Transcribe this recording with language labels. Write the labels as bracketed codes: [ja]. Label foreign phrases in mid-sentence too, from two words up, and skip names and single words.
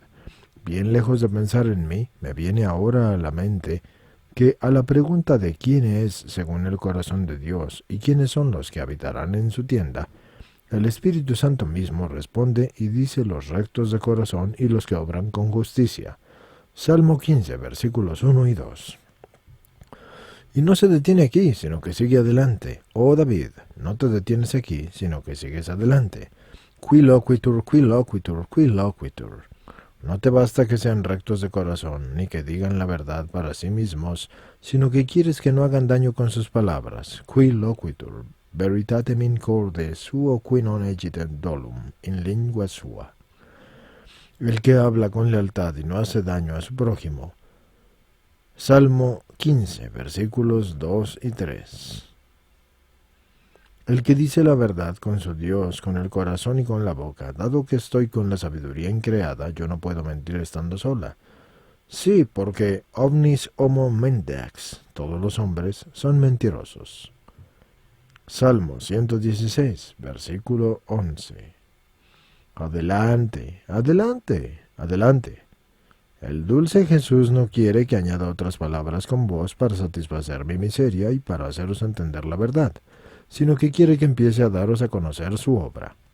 [es] Bien lejos de pensar en mí, me viene ahora a la mente que a la pregunta de quién es según el corazón de Dios y quiénes son los que habitarán en su tienda, el Espíritu Santo mismo responde y dice: los rectos de corazón y los que obran con justicia. Salmo 15, versículos 1 y 2. Y no se detiene aquí, sino que sigue adelante. Oh David, no te detienes aquí, sino que sigues adelante. [la] Qui loquitur, qui loquitur, qui loquitur. [es] No te basta que sean rectos de corazón, ni que digan la verdad para sí mismos, sino que quieres que no hagan daño con sus palabras. [la] Qui loquitur, veritatem in corde suo qui non egitet dolum, in lingua sua. [es] El que habla con lealtad y no hace daño a su prójimo. Salmo 15, versículos 2 y 3. El que dice la verdad con su Dios, con el corazón y con la boca, dado que estoy con la sabiduría increada, yo no puedo mentir estando sola. Sí, porque [la] omnis homo mendax, [es] todos los hombres son mentirosos. Salmo 116, versículo 11. Adelante, adelante, adelante. El dulce Jesús no quiere que añada otras palabras con vos para satisfacer mi miseria y para haceros entender la verdad, sino que quiere que empiece a daros a conocer su obra.